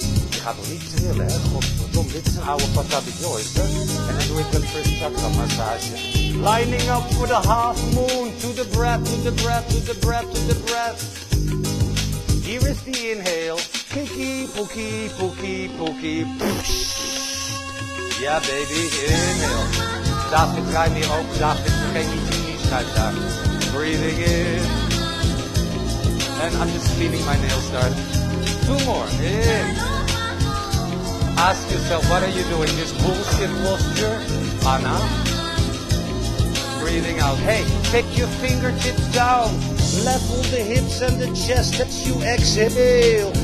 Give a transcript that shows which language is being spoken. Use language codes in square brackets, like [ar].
[nl] Je gaat nog niet trillen, hè? Godverdomme, dit is een oude Patabi Joyce, hè? En dan doe ik een [en] first chakra massage. Lining up for the half moon. To the breath, to the breath, to the breath, to the breath. Here is the inhale. Pookie, pookie, pookie, pookie. [nl] Ja, [en] baby, inhale. [nl] David, draai meer open. David, vergeet niet je knieën schuif daar. [en] Breathing in. And I'm just cleaning my nails there. 2 more. In. Ask yourself, what are you doing? This bullshit posture? Anna? Breathing out. Hey, take your fingertips down. Level the hips and the chest as you exhale.